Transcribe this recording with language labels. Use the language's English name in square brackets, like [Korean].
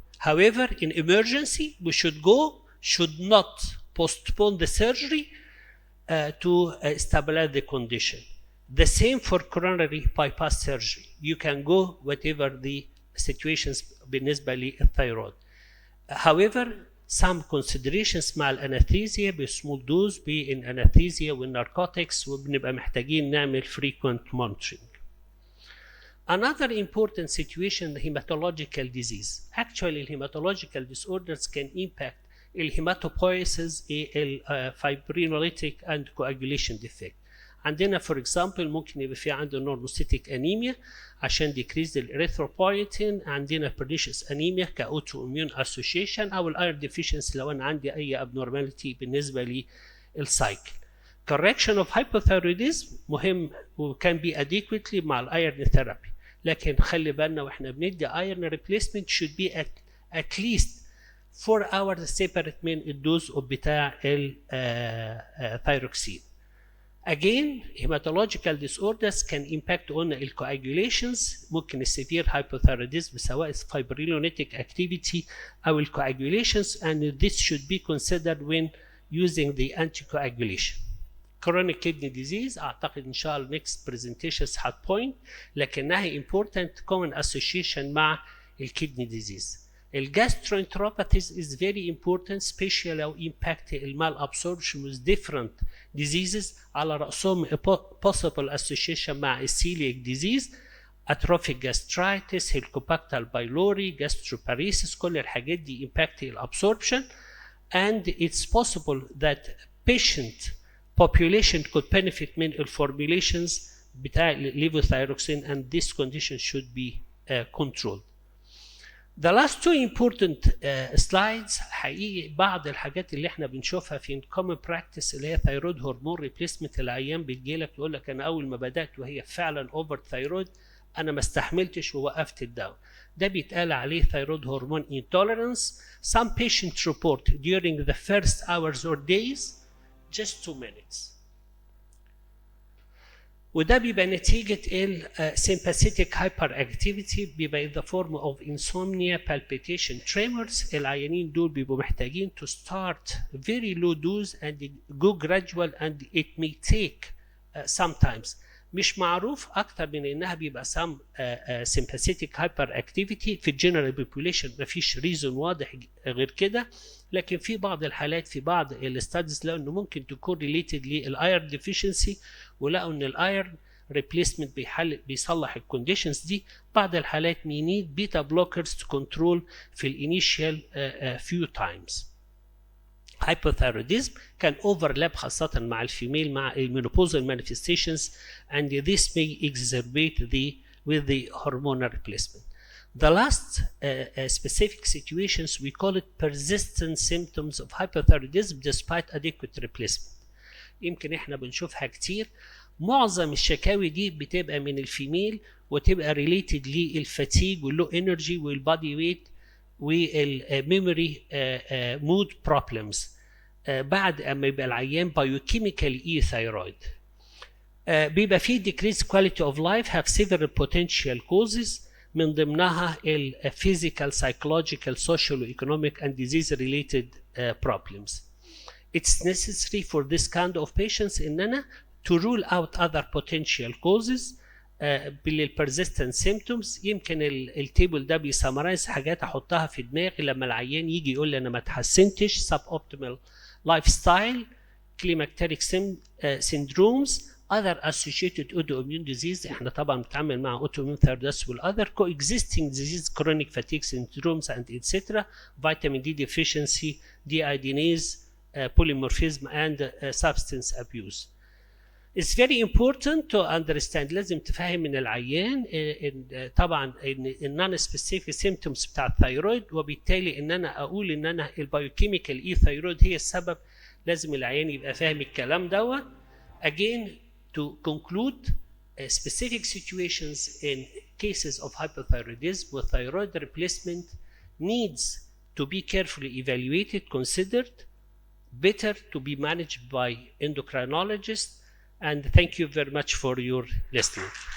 [English] However, in emergency, we should not postpone the surgery to stabilize the condition. The same for coronary bypass surgery. You can go whatever the situations [Arabic] بالنسبة للثيرويد. [English] However, some considerations [Arabic] مع الانستيزيا بسمول دوز بالانستيزيا والناركوتكس وبنبقى محتاجين نعمل [English] frequent monitoring. Another important situation the hematological disease. Actually hematological disorders can impact [Arabic] الهيماتوبويسز الفايبرينوليتيك [English] and coagulation defect. [Arabic] عندنا for example ممكن يبقى في عنده نورموسيتيك انيميا عشان decrease الاريثروبويتين, عندنا pernicious انيميا كاوتو اميون اسوشيشن او الايرون ديفيشنسي لو انا عندي اي abnormality بالنسبه للسايكل. [English] correction of hypothyroidism [Arabic] مهم وكان be adequately مع الايرون ثيرابي, لكن خلي بالنا واحنا بندي ايرون [English] replacement should be at least 4 hours separate [Arabic] من الدوز بتاع الثايروكسين. [English] Again, hematological disorders can impact on الcoagulations. [Arabic] ممكن [English] severe hypothyroidism سواء fibrinolytic activity أو الcoagulations, and this should be considered when using the anticoagulation. Chronic kidney disease [Arabic] أعتقد إن شاء الله [English] next presentations هتpoint لكنها important common association مع الكدني disease. الجاستروenteropathies is very important, especially لو impact المال absorption with different diseases, [Arabic] على رأسهم [English] possible association مع celiac disease, atrophic gastritis, helicobacter pylori, gastroparesis, [Arabic] كل الحاجات دي [English] impact الabsorption, and it's possible that patient population could benefit من formulations بتاع levothyroxine, and this condition should be controlled. The last two important slides [Arabic] حقيقي بعض الحاجات اللي احنا بنشوفها في [English] common practice اللي هي thyroid hormone replacement. [Arabic] العيان بيجيلك يقول لك انا اول ما بدات وهي فعلا اوفر ثايرويد انا ما استحملتش ووقفت الدواء. ده بيتقال عليه [English] thyroid hormone intolerance. Some patients report during the first hours or days just 2 minutes. [Arabic] وده بيبقى نتيجة [English] sympathetic hyperactivity، بيبقى in the form of insomnia, palpitation, tremors. [Arabic] العيانين دول بيبقوا محتاجين [English] to start very low dose and go gradual and it may take sometimes. [Arabic] مش معروف أكتر من إنها بيبقى [English] some sympathetic hyperactivity [Arabic] في الجنرال population، مفيش reason واضح غير كده. لكن في بعض الحالات في بعض الستاديز لقوا إنه ممكن تكون related للأيرن deficiency، ولقوا إن الأيرن replacement بيصلح الكونديشنز دي. بعض الحالات [English] may need beta blockers to control في الانيشال few times. Hypothyroidism can overlap خاصة مع الفيميل مع المينوبوزال manifestations and this may exacerbate with the hormonal replacement. The last specific situations we call it persistent symptoms of hypothyroidism despite adequate replacement. [Arabic] يمكن احنا بنشوفها كتير. معظم الشكاوي دي بتبقى من الفيميل وتبقى [English] related [Arabic] للفاتيج واللو انرجي والبادي ويت والميموري مود بروبلمز بعد اما يبقى العيان بايوكيميكال اي ثايرويد. [English] بيبقى فيه decreased quality of life have several potential causes، من ضمنها physical, psychological, social, economic and disease related problems. It's necessary for this kind of patients [Arabic] إننا [English] to rule out other potential causes بالpersistent symptoms. [Arabic] يمكن التيبل ده بيسمرايز حاجات احطها في دماغي لما العيان يجي يقول لي انا ما اتحسنتش. [English] suboptimal lifestyle, climacteric syndromes, other associated autoimmune disease. [Arabic] احنا طبعا بنتعامل مع [English] autoimmune thyroiditis والother coexisting disease, chronic fatigue syndromes and etc. vitamin D deficiency, deiodinase, polymorphism and substance abuse. It's very important to understand. [Arabic] لازم تفهم من العيان طبعا ان [English] non-specific symptoms [Arabic] بتاع الثيرويد، وبالتالي ان انا اقول ان انا البايوكيميكال اي ثيرويد هي السبب. لازم العيان يبقى فاهم الكلام دوت. [English] Again, to conclude, specific situations in cases of hypothyroidism with thyroid replacement needs to be carefully evaluated, considered, better to be managed by endocrinologists. And thank you very much for your listening.